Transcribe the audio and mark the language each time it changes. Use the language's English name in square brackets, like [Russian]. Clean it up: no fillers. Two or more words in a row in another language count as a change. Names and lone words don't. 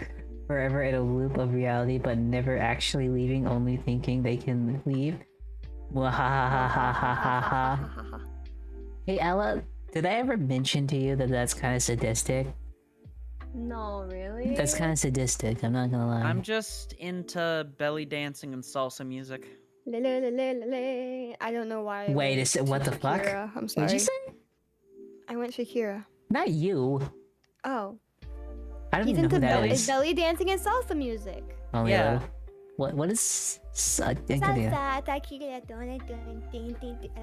[English] Forever in a loop of reality, but never actually leaving, only thinking they can leave. Mwahahahahaha. Hey Ella, did I ever mention to you that that's kind of sadistic? No, really? That's kind of sadistic, I'm not gonna lie. I'm just into belly dancing and salsa music. Le, le, le, le, le, le. I don't know why. I Wait, went is it what the fuck? Shakira. I'm What sorry. did you say? I went Shakira. Not you. Oh. I don't He's even know who into that belly, is. belly dancing and salsa music. Only Yeah. a little. What is? I think I do. Salsa, tequila, dun, dun, dun, dun, dun.